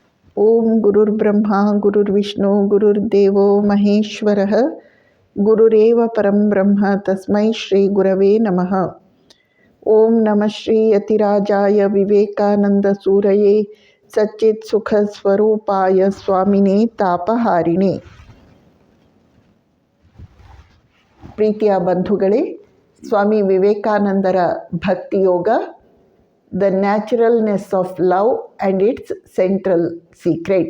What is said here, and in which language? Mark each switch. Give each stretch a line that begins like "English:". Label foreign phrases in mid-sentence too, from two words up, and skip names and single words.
Sanskrit: ಓಂ ಗುರುರ್ಬ್ರಹ್ಮ ಗುರುರ್ವಿಷ್ಣು ಗುರುರ್ದೇವೋ ಮಹೇಶ್ವರಃ ಗುರುರೇವ ಪರಂ ಬ್ರಹ್ಮ ತಸ್ಮೈ ಶ್ರೀ ಗುರವೇ ನಮಃ. ಓಂ ನಮಃ ಶ್ರೀ ಯತಿರಾಜಾಯ ವಿವೇಕಾನಂದ ಸೂರಯೇ ಸಚ್ಚಿತ್ ಸುಖ ಸ್ವರೂಪಾಯ ಸ್ವಾಮಿನೇ ತಾಪಹಾರಿಣೆ.
Kannada: ಪ್ರೀತಿಯ ಬಂಧುಗಳೇ, ಸ್ವಾಮಿ ವಿವೇಕಾನಂದರ ಭಕ್ತಿಯೋಗ, ದ ನ್ಯಾಚುರಲ್ನೆಸ್ ಆಫ್ ಲವ್ ಆ್ಯಂಡ್ ಇಟ್ಸ್ ಸೆಂಟ್ರಲ್ ಸೀಕ್ರೆಟ್.